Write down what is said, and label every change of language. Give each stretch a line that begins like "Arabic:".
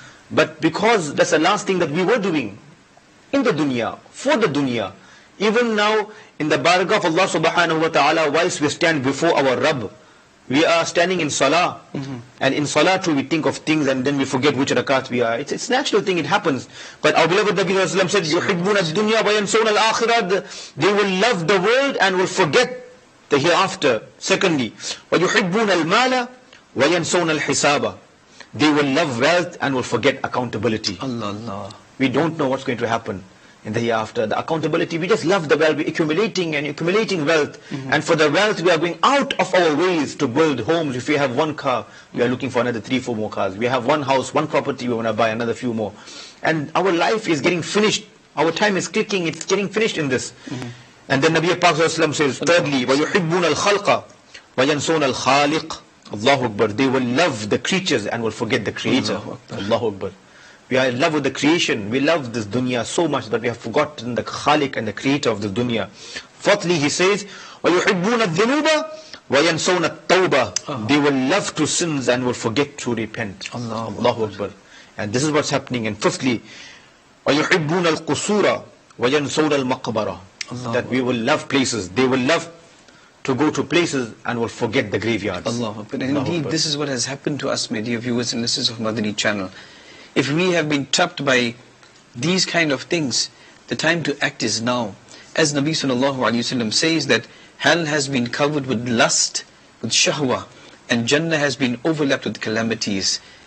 English: But because that's the last thing that we were doing in the dunya, for the dunya, even now in the barakah of Allah subhanahu wa ta'ala, whilst we stand before our Rabb, we are standing in salah, and in salah too we think of things and then we forget which rakat we are. It's a natural thing, it happens. But our beloved Nabi sallallahu alayhi wa sallam said,
Arabic: يُحِبُّونَ الدُّنْيَا وَيَنْسَوْنَ الْآخِرَةِ.
English: They will love the world and will forget the hereafter. Secondly,
Arabic: وَيُحِبُّونَ الْمَالَ وَيَنْسَوْنَ الْحِسَابَ.
English: They will love wealth and will forget accountability. Allah. We don't know what's going to happen in the hereafter. The accountability, we just love the wealth, we're accumulating and accumulating wealth. And for the wealth, we are going out of our ways to build homes. If we have 1 car, we are looking for another 3-4 more cars. We have 1 house, 1 property, we want to buy another few more. And our life is getting finished. Our time is clicking, it's getting finished in this. And then Nabi Pak says, thirdly,
Arabic: وَيُحِبُّونَ الْخَلْقَ وَيَنْسُونَ الْخَالِقَ.
English: Allahu Akbar. They will love the creatures and will forget the Creator. Allahu Akbar. We are in love with the creation. We love this dunya so much that we have forgotten the Khaliq and the Creator of this dunya. Fourthly, he says,
Arabic: وَيُحِبُّونَ الذُّنُوبَ وَيَنْسَوْنَ التَّوْبَةِ.
English: They will love to sins and will forget to repent. Allahu Akbar. And this is what's happening. And fifthly,
Arabic: وَيُحِبُّونَ الْقُصُورَ وَيَنْسَوْنَ الْمَقْبَرَةِ.
English: That we will love places. They will love to go to places and will forget the graveyards. Allah. But indeed, this is what has happened to us, my dear viewers and listeners of Madani channel. If we have been trapped by these kind of things, the time to act is now. As Nabi sallallahu alayhi wa sallam says that hell has been covered with lust, with shahwa, and Jannah has been overlapped with calamities.